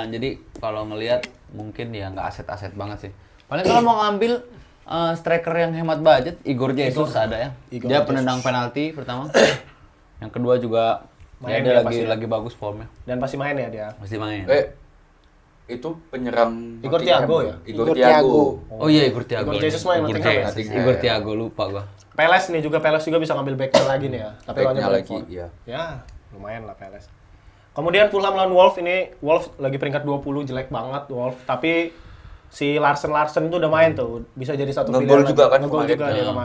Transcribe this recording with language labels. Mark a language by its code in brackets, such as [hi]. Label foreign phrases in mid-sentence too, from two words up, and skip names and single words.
[id] Jadi kalau ngelihat mungkin ya nggak aset-aset banget sih. Paling kalau mau ngambil striker yang hemat budget, Igor Jesus ada ya. Igor Dia Jesus. penendang penalti pertama. Yang kedua juga Main dia dia pasti ya. lagi bagus formnya, Dan pasti main ya dia. pasti main. Itu penyerang Igor Nottingham Thiago ya? Igor Igor Thiago. Thiago. Oh iya Igor Thiago. Igor Jesus main Igor Nottingham ya? Jesus. Igor Thiago lupa gua. Peles juga bisa ngambil backnya lagi nih ya. Tapi lawannya Backnya lagi, Brentford. iya. Ya, lumayan lah Peles. Kemudian Fulham lawan Wolves ini, Wolves lagi peringkat 20, jelek banget Wolves. Tapi si Larsen tuh udah main tuh, bisa jadi satu Ngegol pilihan juga lagi. kan Ngegol kemarin. juga dia Ya.